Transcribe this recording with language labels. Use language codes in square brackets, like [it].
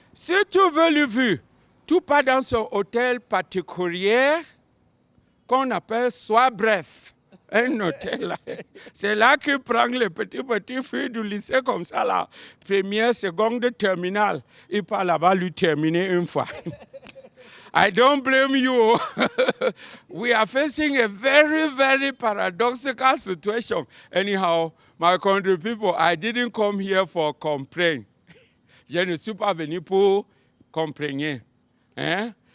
[fr] Si tu veux lui vu, tu pars dans son hôtel particulier qu'on appelle Sois Bref. Un hôtel là. C'est là qu'il prend les petits filles du lycée comme ça là. Première, seconde, terminale. Il part là-bas lui terminer une fois. [en] I don't blame you. We are facing a very, very paradoxical situation. Anyhow, my country people, I didn't come here for complaint. [fr] Je ne suis pas venu pour comprendre. Hein?